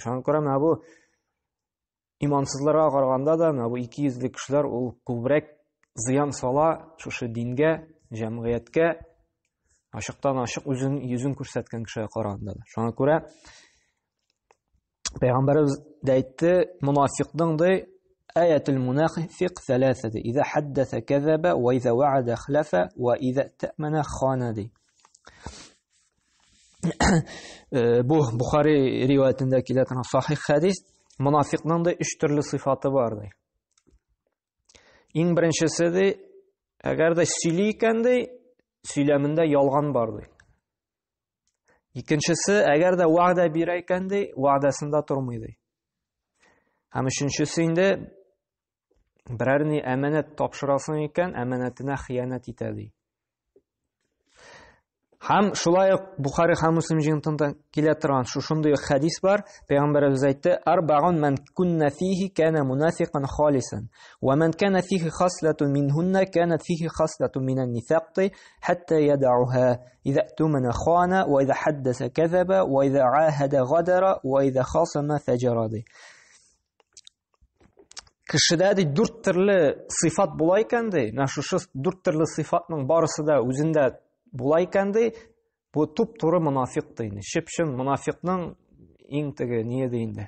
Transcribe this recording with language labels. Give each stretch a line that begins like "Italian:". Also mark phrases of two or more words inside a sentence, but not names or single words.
Tatar: Шуңа күрә менә бу имансызларга караганда да менә бу икейөзле кешеләр ул күбрәк зыян сала шушы дингә, җәмгыятькә, ачыктан-ачык үзен йөзен күрсәткән кешегә караганда да. Шуңа күрә Пәйгамбәрбез дә әйтте, мунафикның ди
Arabic: آية المنافق ثلاثة
Tatar: ди.
Arabic: إذا حدث كذب وإذا وعد أخلف وإذا اؤتمن خان ди.
Tatar: Бу Бухари риваятендә килә торган сахих хадис, мунафикның да 3 төрле сыйфаты бар ди. Иң беренчесе ди, әгәр дә сөйли икән ди, сөйләмендә ялган бар ди. Икенчесе, әгәр дә вәгъдә бирә икән ди, вәгъдәсендә тормый ди. Һәм өченчесе инде берәр ни әманәт тапшырасың икән, әманәтенә хыянат итә ди. Һәм шулай ук Бухари һәм Муслим җыентыгында килә торган шундый хадис бар. Пәйгамбәрбез әйтте:
Arabic: "أربع من كن فيه كان منافقا خالصا ومن كانت فيه خصلة منهن كانت فيه خصلة من النفاق حتى يدعها إذا اؤتمن خان وإذا حدث كذب وإذا عاهد غدر وإذا خاصم فجر."
Tatar: Кешедә ди 4 төрле сыйфат була икән ди. Менә шушы 4 төрле сыйфатның барысы да үзендә була икән ди, бу туп-туры монафик ди инде. Чеп-чын монафикның иң теге не ди инде.